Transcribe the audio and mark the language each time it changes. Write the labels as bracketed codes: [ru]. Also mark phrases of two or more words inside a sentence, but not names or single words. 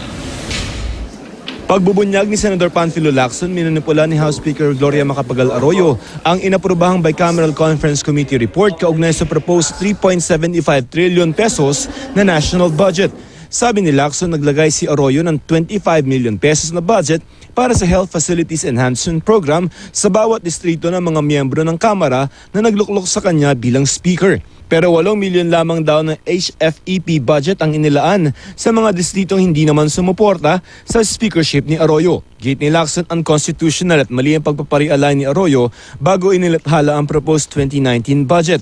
[tl] Pagbubunyag ni Senator Panfilo Lacson, minanipula ni House Speaker Gloria Macapagal-Arroyo ang inaprubahang [en] Bicameral Conference Committee report [tl] kaugnay sa proposed 3.75 trillion pesos na [en] national budget. [tl] Sabi ni Lacson, naglagay si Arroyo ng 25 million pesos na budget para sa Health Facilities Enhancement Program sa bawat distrito ng mga miyembro ng Kamara na nagluklok sa kanya bilang speaker. Pero 8 milyon lamang daw ng HFEP budget ang inilaan sa mga distritong hindi naman sumuporta sa speakership ni Arroyo. Gate ni Lacson, unconstitutional at mali ang pagpaparialay ni Arroyo bago inilathala ang proposed 2019 budget.